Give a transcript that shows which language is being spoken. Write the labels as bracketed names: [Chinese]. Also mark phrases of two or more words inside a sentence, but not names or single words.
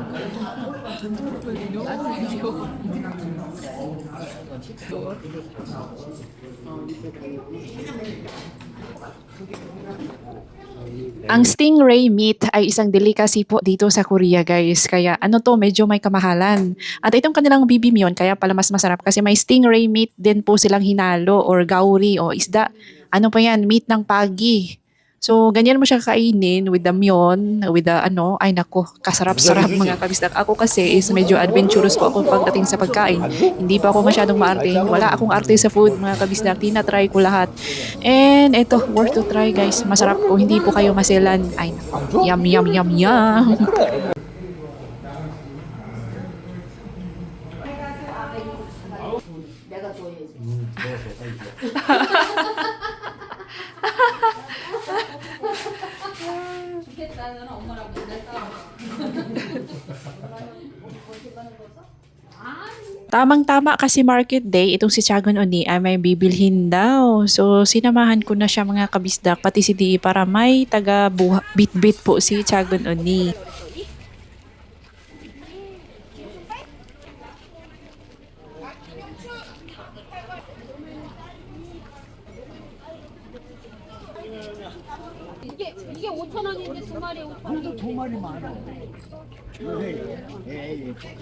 [Filipino] Ang [English] stingray meat [Filipino] ay isang delicacy po dito sa Korea guys. Kaya medyo may kamahalan. At itong kanilang bibimyeon kaya pala mas masarap kasi may [English] stingray meat [Filipino] din po silang hinalo or gauri o isda. Ano pa yan? Meat ng pagi. So, ganyan mo siya kainin [English] with the myeon, with the [Filipino] ay nako, kasarap-sarap mga kabisdak. Ako kasi is medyo adventurous po ako pagdating sa pagkain. Hindi pa ako masyadong maarte. Wala akong arte sa food mga kabisdak. Tinatry ko lahat. And ito, [English] worth to try [Filipino] guys. Masarap po. Hindi po kayo maselan. Ay nako, yum, yum, yum, yum. [Korean] 내가 줘야지. 좋겠다. 너는 엄마랑 맨날 싸워. [Filipino] Tamang-tama kasi [English] market day, [Filipino] itong si Chagon Oni ay may bibilhin daw. So, sinamahan ko na siya mga kabisdak, pati si Dee para may taga-bit-bit po si Chagon Oni. [Korean] 이게 5,000원인데 두 마리 5,000원. 두 마리 많아. 예.